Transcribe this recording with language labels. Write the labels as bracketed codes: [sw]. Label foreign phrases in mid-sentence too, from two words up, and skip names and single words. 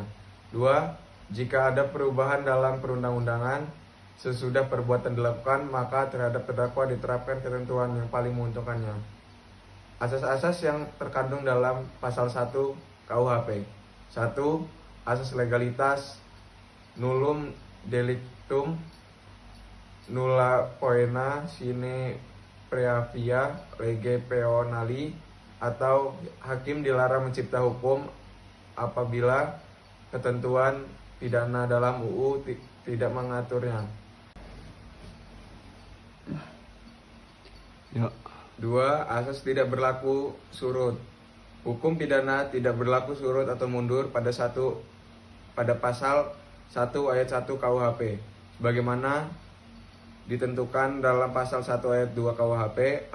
[id] 2. Jika ada perubahan dalam perundang-undangan sesudah perbuatan dilakukan, maka terhadap terdakwa diterapkan ketentuan yang paling menguntungkannya. Asas-asas yang terkandung dalam pasal 1 KUHP. 1. Asas legalitas, [la] nullum delictum, nulla poena sine praevia lege peonali, [id] atau hakim dilarang mencipta hukum apabila ketentuan pidana dalam UU tidak mengaturnya. 2. Asas tidak berlaku surut. Hukum pidana tidak berlaku surut atau mundur pada pasal 1 ayat 1 KUHP sebagaimana ditentukan dalam pasal 1 ayat 2 KUHP.